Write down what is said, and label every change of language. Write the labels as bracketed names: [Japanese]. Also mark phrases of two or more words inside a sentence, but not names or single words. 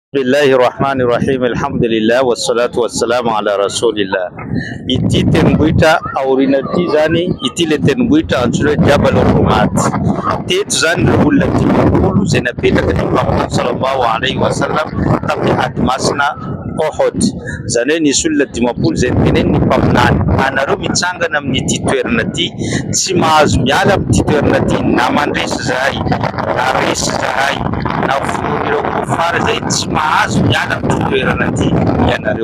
[Arabic] بسم الله الرحمن الرحيم. الحمد لله والصلاة والسلام على رسول الله. [Malagasy] Ity tendrombohitra aorian'ity zany, ity le tendrombohitra antsoina hoe Jabal Rumat. Teto zany le olona 50 izay napetraka ny Muhammad [Arabic] صلى الله عليه وسلم [Malagasy] tamin'ny ady masina Uhud. Zany hoe nisy olona 50 izay teneniny mpaminany, anareo mitsangana amin'ity toerana ity, tsy mahazo miala amin'ity toerana ity na mandresy zahay na resy zahay na voron'ireo kofara zay tsy mahazo miala amin'ity toerana ity ianareo.